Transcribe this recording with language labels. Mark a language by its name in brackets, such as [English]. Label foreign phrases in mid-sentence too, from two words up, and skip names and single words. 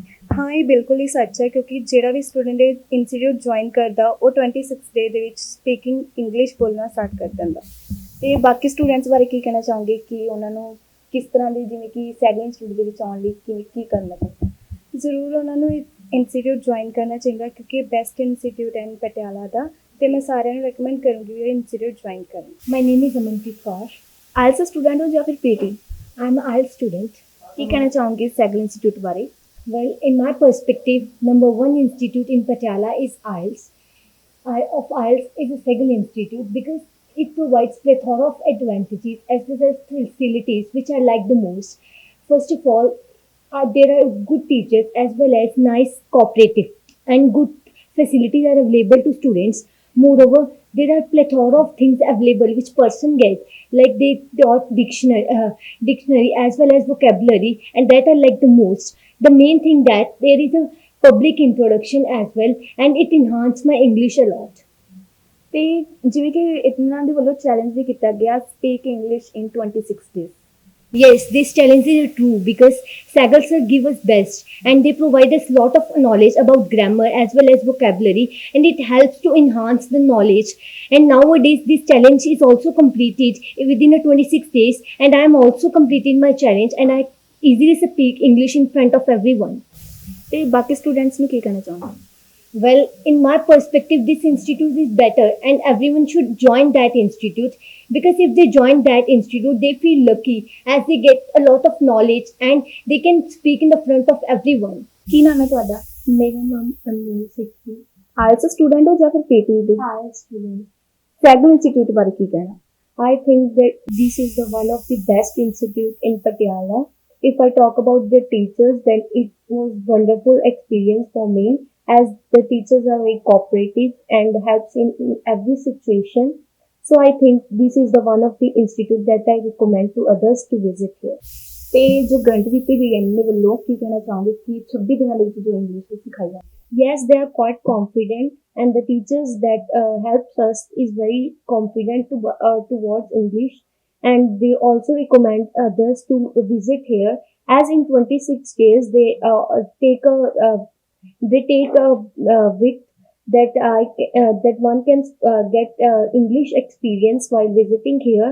[Punjabi] ਹਾਂ, ਇਹ ਬਿਲਕੁਲ ਹੀ ਸੱਚ ਹੈ ਕਿਉਂਕਿ ਜਿਹੜਾ ਵੀ ਸਟੂਡੈਂਟ ਇਹ [English] institute join [Punjabi] ਕਰਦਾ ਉਹ 26 ਡੇ ਦੇ ਵਿੱਚ [English] speaking English [Punjabi] ਬੋਲਣਾ ਸਟਾਰਟ ਕਰ ਦਿੰਦਾ। ਤੇ ਬਾਕੀ ਸਟੂਡੈਂਟਸ ਬਾਰੇ ਕੀ ਕਹਿਣਾ ਚਾਹੋਗੇ ਕਿ ਉਹਨਾਂ ਨੂੰ ਕਿਸ ਤਰ੍ਹਾਂ ਦੀ, ਜਿਵੇਂ ਕਿ ਸੈਗਲ ਇੰਸਟੀਚਿਊਟ ਦੇ ਵਿੱਚ ਆਉਣ ਲਈ ਕੀ ਕਰਨਾ ਚਾਹੀਦਾ? ਜ਼ਰੂਰ ਉਹਨਾਂ ਨੂੰ [English] institute join [Punjabi] ਕਰਨਾ ਚਾਹੀਦਾ ਕਿਉਂਕਿ [English] best institute [Punjabi] ਹੈ ਪਟਿਆਲਾ ਦਾ ਤੇ ਮੈਂ ਸਾਰਿਆਂ ਨੂੰ ਰეკਮੈਂਡ ਕਰੂੰਗੀ ਇਹ [English] institute join [Punjabi] ਕਰਨ। [English] My name is Amanpreet Kaur. [Punjabi] ਆਇਲਸ ਸਟੂਡੈਂਟ ਹੋ ਜਾਂ ਫਿਰ ਪੀਟੀ? [English] I'm an IELTS student. [Punjabi] ਕੀ ਕਹਿਣਾ ਚਾਹੋਗੇ ਸੈਗਲ ਇੰਸਟੀਚਿਊਟ ਬਾਰੇ? [English] Well, in my perspective, number one institute in Patiala is IELTS. IELTS is a Segal Institute because it provides plethora of advantages as well as facilities which I like the most. First of all, there are good teachers as well as nice cooperative and good facilities are available to students. Moreover, there are plethora of things available which person gets, like they taught dictionary as well as vocabulary, and that I like the most. The main thing that there is a public introduction as well, and it enhanced my English a lot. [Punjabi] ਤੇ ਜਿਵੇਂ ਕਿ ਇਹਨਾਂ ਦੇ ਵੱਲੋਂ ਚੈਲੰਜ ਵੀ ਕੀਤਾ ਗਿਆ [English] speak English in 26 days. Yes, these challenges are true because Sagal sir give us best and they provide us lot of knowledge about grammar as well as vocabulary, and it helps to enhance the knowledge. And nowadays this challenge is also completed within a 26 days, and I am also completing my challenge and I easily speak English in front of everyone. [Punjabi] ਤੇ ਬਾਕੀ ਸਟੂਡੈਂਟਸ ਨੂੰ ਕੀ ਕਹਿਣਾ ਚਾਹੁੰਦੇ? [English] Well, in my perspective, this institute is better and everyone should join that institute, because if they join that institute, they feel lucky as they get a lot of knowledge and they can speak in the front of everyone. [Punjabi] ਕੀ ਨਾਮ ਹੈ ਤੁਹਾਡਾ? ਮੇਰਾ ਨਾਮ ਅਨਮੋਲ ਸਿੱਖੀ। ਆਇਲਸ ਸਟੂਡੈਂਟ ਹੋ ਜਾਂ ਫਿਰ ਪੀਟੀ ਦੇ? [English] IELTS student. [Punjabi] ਸੈਗਲ ਇੰਸਟੀਚਿਊਟ ਬਾਰੇ ਕੀ ਕਹਿਣਾ? [English] I think that this is the one of the best institute in Patiala. If I talk about the teachers, then it was wonderful experience for me, as the teachers are very cooperative and helps in every situation. So I think this is the one of the institute that I recommend to others to visit here. [Punjabi] ਤੇ ਜੋ ਗਰੰਟੀ ਦਿੱਤੀ ਗਈ ਹੈ ਇਹਨਾਂ ਵੱਲੋਂ ਕੀ ਕਹਿਣਾ ਚਾਹੋਗੇ ਕਿ 26 ਦਿਨਾਂ ਦੇ ਵਿੱਚ ਜੋ ਇੰਗਲਿਸ਼ ਸਿਖਾਈ ਜਾਂਦੀ ਹੈ? [English] Yes, they are quite confident, and the teachers that helps us is very confident towards English, and they also recommend others to visit here, as in 26 days they take a bit that one can get English experience while visiting here.